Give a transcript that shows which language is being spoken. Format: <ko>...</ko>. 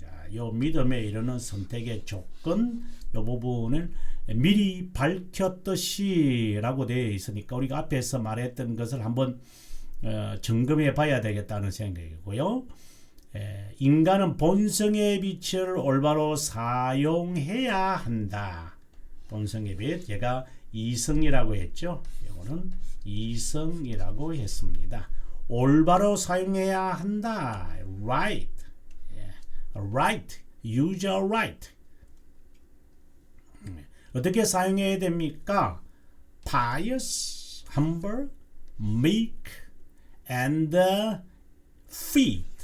<ko>자, 요 믿음에 이르는 선택의 조건, 요 부분을 미리 밝혔듯이라고 되어 있으니까 우리가 앞에서 말했던 것을 한번 점검해 봐야 되겠다는 생각이고요. 인간은 본성의 빛을 올바로 사용해야 한다. 본성의 빛, 제가 이성이라고 했죠. 이거는 이성이라고 했습니다. 올바로 사용해야 한다.</ko> <en>Right, right, use your right.</en> <ko>어떻게 사용해야 됩니까?</ko> <en>Pious, humble, meek, and fit.</en>